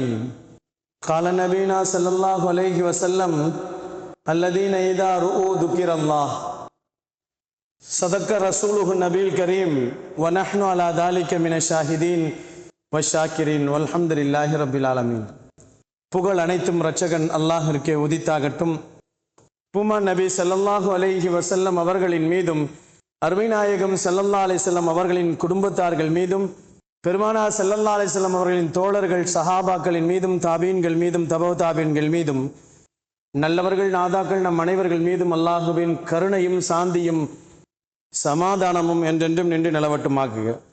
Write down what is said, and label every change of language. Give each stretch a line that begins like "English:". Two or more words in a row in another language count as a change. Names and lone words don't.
Arabic: قال نبينا صلى الله عليه وسلم: الذين إذا رؤوا ذكر الله. صدق رسوله النبي الكريم ونحن على ذلك من الشاهدين والشاكرين والحمد لله رب العالمين.
Tamil: புகழ் அனைத்தும் இரட்சகன் அல்லாஹிற்கே உதித்தாகட்டும். பூமா நபி
Arabic: صلى الله عليه وسلم
Tamil: அவர்களின் மீதும் அருமைநாயகம்
Arabic: صلى الله عليه وسلم
Tamil: அவர்களின் குடும்பத்தார்கள் மீதும் பெருமானார்
Arabic: صلى الله عليه وسلم
Tamil: அவர்களின் தோழர்கள் சஹாபாக்களின் மீதும் தாபீன்கள் மீதும் தபௌ தாபீன்கள் மீதும் நல்லவர்கள் நாதாக்கள் நம் அனைவர்கள் மீதும் அல்லாஹுவின் கருணையும் சாந்தியும் சமாதானமும் என்றென்றும் நின்று நிலவட்டுமாக்குக.